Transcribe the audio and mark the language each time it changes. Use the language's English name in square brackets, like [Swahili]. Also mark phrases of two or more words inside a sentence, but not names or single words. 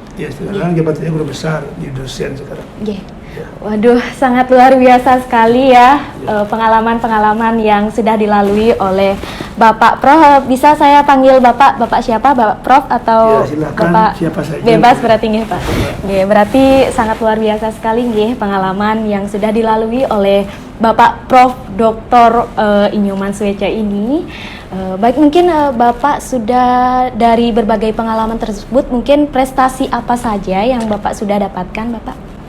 [Indonesian] Ya, sekarang jabatannya guru besar, di dosen sekarang. Nggih. Waduh, sangat luar biasa sekali ya, pengalaman-pengalaman yang sudah dilalui oleh Bapak Prof. Bisa saya panggil Bapak siapa? Bapak Prof atau ya, silakan, Bapak siapa saja. Bebas berarti nggih, Pak. Nggih, berarti sangat luar biasa sekali nggih pengalaman yang sudah dilalui oleh Bapak Prof. Dr. Inyoman Sueca ini. Baik, mungkin Bapak sudah dari berbagai pengalaman tersebut, mungkin prestasi apa saja yang Bapak sudah dapatkan, Bapak?